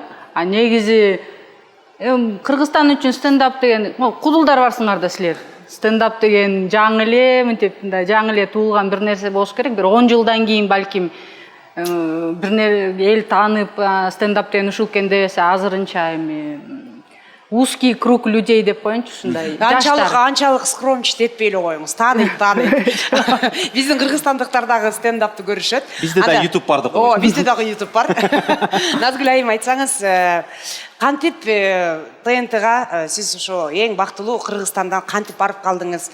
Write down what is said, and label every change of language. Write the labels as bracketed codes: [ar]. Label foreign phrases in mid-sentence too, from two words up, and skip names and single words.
[ky] А негизи Кыргызстан үчүн стендап деген, кудулдар барсыңар да силер. Стендап деген жаңы эле, мынтип жаңы эле туулган бир нерсе болуш керек. Бир 10 жылдан кийин балким бир эл таанып стендап деген ушул экен десе, азырынча эми [ru] узкий круг людей [ky] деп коеюнчу, ушундай. Анчалык скромничать этпей эле коюңуз. Тааныйт. Биздин кыргызстандыктар дагы стендапты көрүшөт. Бизде да YouTube бар деп коебуз. Бизде дагы YouTube бар. Назгүл айым, айтсаңыз, кантип ТНТга сиз ошо эң бактылуу Кыргызстандан кантип барып калдыңыз?